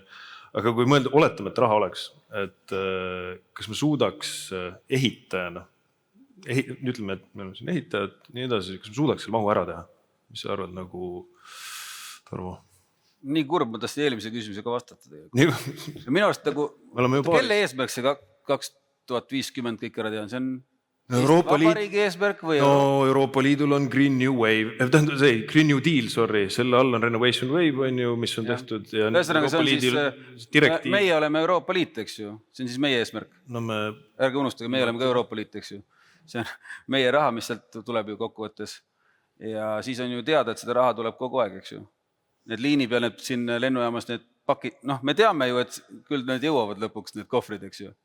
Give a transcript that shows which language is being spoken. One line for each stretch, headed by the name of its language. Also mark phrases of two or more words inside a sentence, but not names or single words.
Estonian: Aga kui mõelda, oletame, et raha oleks, et kas me suudaks ehitajana, ütleme, et me oleme siin ehitajad, nii edasi, kas me suudaks selle mahu ära teha? Mis sa arvad nagu, Tarmo? Nii kurb, ma tahtsin eelmise küsimusega vastata tegelikult. Minu arust nagu, kelle eesmärk see 2050 kõik ära teha? See on vabariigi eesmärk või? No Euroopa Liidul on Green New Wave, Green New Deal, selle all on Renovation Wave, on ju, mis on tehtud. Ühesõnaga, see on siis, meie oleme Euroopa Liit, eks ju. See on siis meie eesmärk. Ärge unustage, meie oleme ka Euroopa Liit, eks ju. See on meie raha, mis sealt tuleb ju kokkuvõttes. Ja siis on ju teada, et seda raha tuleb kogu aeg, eks ju. Need liini peal, need siin lennujaamas, need pakid, me teame ju, et küll need jõuavad lõpuks, need kohvrid, eks ju.